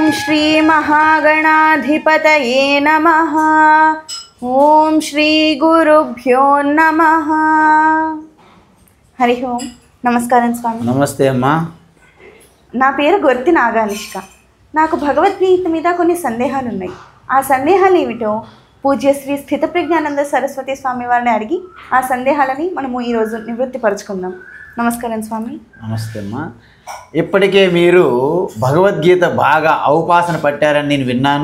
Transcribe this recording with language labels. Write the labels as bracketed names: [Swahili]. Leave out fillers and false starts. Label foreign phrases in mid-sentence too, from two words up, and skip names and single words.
[Sanskrit] श्री महागणाधिपतये नमः। ओम श्री गुरुभ्यो नमः। हरि ओम। [Telugu] నమస్కారం స్వామి। నమస్తే అమ్మా। నా పేరు గొర్తి నాగానిష్క. నాకు భగవద్గీత మీద కొన్ని సందేహాలు ఉన్నాయి. ఆ సందేహాలు ఏమిటో పూజ్య శ్రీ స్థితప్రజ్ఞానంద సరస్వతి స్వామి వారిని అడిగి ఆ సందేహాలని మనము ఈరోజు నివృత్తిపరచుకుందాం. నమస్కారం స్వామి. నమస్తే అమ్మా. ఇప్పటికే మీరు భగవద్గీత బాగా అవపాసన పట్టారని నేను విన్నాను.